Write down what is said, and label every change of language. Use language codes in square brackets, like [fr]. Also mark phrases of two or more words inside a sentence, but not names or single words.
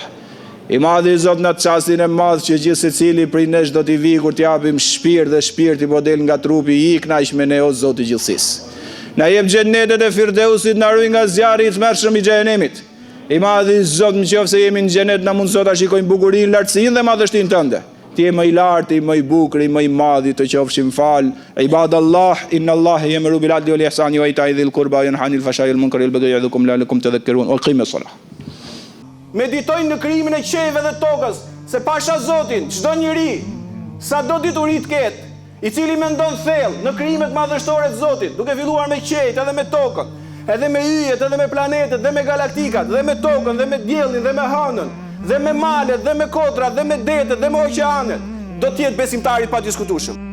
[sq] I madhi Zot në çastin e madh që gjithë secili prej nesh do t'i vi kur t'japim shpirt dhe shpirti po del nga trupi, i kënaq me ne o Zoti i gjithësisë. Na jep xhenetet e Firdausit, na ruaj nga zjarri i tmerrshëm i xhenemit. I madhi Zot, nëse jemi në xhenet, na mund sot ta shikojmë bukurinë, lartësinë dhe madhështinë tënde. Ti je më i lartë, më i bukur, më i madh, të qofshim fal. [ar] عباد الله إن الله يأمر بالعدل والإحسان وإيتاء ذي القربى وينهى عن الفحشاء والمنكر والبغي يعظكم لعلكم تذكرون. وأقم الصلاة. [sq] Meditojnë në krijimin e qejve dhe tokës, se pasha Zotin, çdo njeri, sado dituri të ketë, i cili mendon thellë në krijimet madhështore të Zotit, duke filluar me qejt edhe me tokën, edhe me yjet, edhe me planetet, dhe me galaktikat, dhe me tokën, dhe me diellin, dhe me hënën, dhe me malet, dhe me kotrat, dhe me detet, dhe me oqeanet, do t'jetë besimtari pa diskutueshëm.